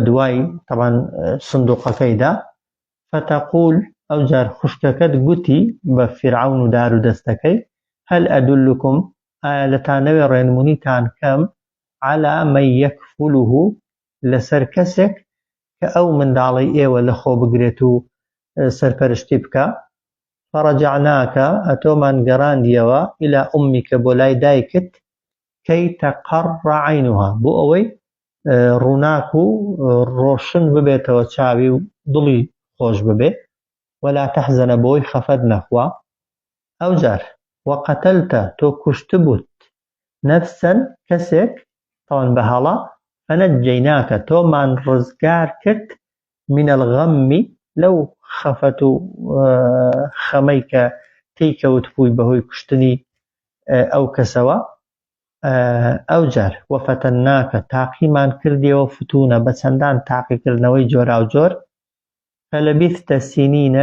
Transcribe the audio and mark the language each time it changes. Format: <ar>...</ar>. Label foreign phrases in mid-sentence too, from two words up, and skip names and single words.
<ckb>دوای تەبەن سندوقەکەیدا فتەقول ئەو جار خوشکەکەت گوتی بە فیرعەون و دار و دەستەکەی</ckb> <ar>هەل ئەدولکم</ar> <ckb>ئایا لەتانەوێ ڕێنمونیتان کەم</ckb> <ar>على من یەکفوله</ar> <ckb>لەسەر کەسێک کە ئەو منداڵی ئێوە لە خۆ بگرێت و سەرپەرشتی بکە فەڕەجعناکە ئەتۆمان گەڕاندیەوە</ckb> <ar>ئیلا ئومیکە</ar> <ckb>بۆ لای دایکت</ckb> <ar>كي تقر عينها</ar> <ckb>بۆ ئەوەی ڕووناک و ڕۆشن ببێتەوە چاوی و دڵی خۆش ببێ</ckb> <ar>ولا تحزن</ar> <ckb>بۆی خەفەت نەخوا ئەوجار وقتلتە تۆ کوشتبووت نەفسەن کەسێک تەوان بەهەڵە فەنەجەیناکە تۆمان ڕزگار کرد</ckb> <ar>من الغەمی</ar> <ckb>لەو خەفەت و خەمەی کە تێیکەوت بووی بەهۆی کوشتنی ئەو کەسەوە ئەوجار وەفەتەنناکە تاقیمان کردیەوە فتوونە بە چەندان تاقیکردنەوەی جۆراوجۆر</ckb> <ar>فەلەبیثتە سینینە</ar>